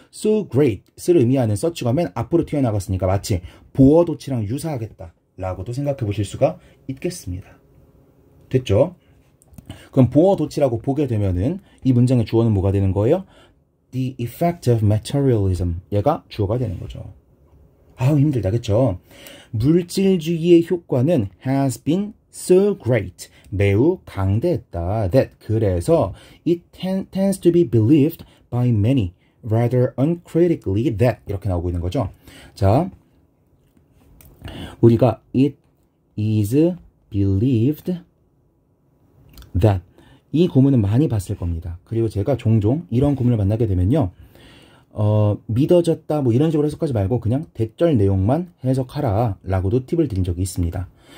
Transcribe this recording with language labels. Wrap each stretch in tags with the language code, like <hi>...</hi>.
<ko>so great을 의미하는 search가 맨 앞으로 튀어나갔으니까 마치 보어도치랑 유사하겠다 라고도 생각해 보실 수가 있겠습니다. 됐죠? 그럼 보어도치라고 보게 되면은 이 문장의 주어는 뭐가 되는 거예요?</ko> <en>The effect of materialism</en> <ko>얘가 주어가 되는 거죠. 힘들다 그쵸? 물질주의의 효과는</ko> <en>has been so great</en> <ko>매우 강대했다</ko> <en>that</en> <ko>그래서</ko> <en>it tends to be believed by many rather uncritically that</en> <ko>이렇게 나오고 있는 거죠. 자, 우리가</ko> <en>it is believed that</en> <ko>이 구문은 많이 봤을 겁니다. 그리고 제가 종종 이런 구문을 만나게 되면요. 믿어졌다 뭐 이런 식으로 해석하지 말고 그냥 대절 내용만 해석하라 라고도 팁을 드린 적이 있습니다.</ko>